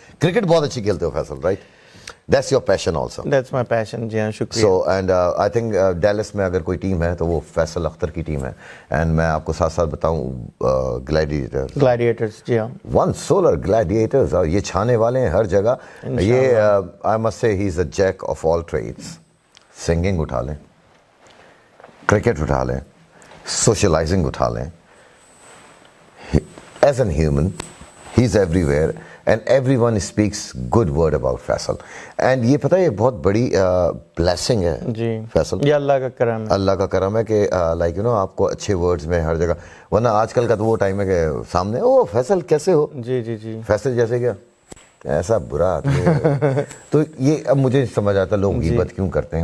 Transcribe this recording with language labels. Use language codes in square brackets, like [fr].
[ur] Cricket بہت اچھی کھیلتے ہو Faisal, right? [en] That's your passion also. That's my passion, [ur] جی ہاں, شکریہ. [en] So and I think [ur] deals میں اگر کوئی ٹیم ہے تو وہ فیصل اختر کی ٹیم ہے. اینڈ میں آپ کو ساتھ ساتھ بتاؤں گلیڈیٹرز, جی ہاں, ون سولر گلیڈیٹرز, اور یہ چھانے والے ہیں ہر جگہ. [en] یہ I must say he is a jack of all trades. [ur] Singing اٹھا لیں, کرکٹ اٹھا لیں, سوشلائزنگ اٹھا لیں. [en] As an human, he is everywhere. And everyone speaks good word about Faisal. [ur] And یہ پتہ ہے یہ بہت بڑی blessing ہے فیصل, یہ اللہ کا کرم ہے. اللہ کا کرم ہے کہ [en] like you know [ur] آپ کو اچھے words میں ہر جگہ, ورنہ آج کل کا تو وہ ٹائم ہے کہ سامنے او فیصل کیسے ہو, جی فیصل جیسے کیا ایسا برا آدمی ہے. تو یہ اب مجھے سمجھ آتا لوگ غیبت کیوں کرتے ہیں.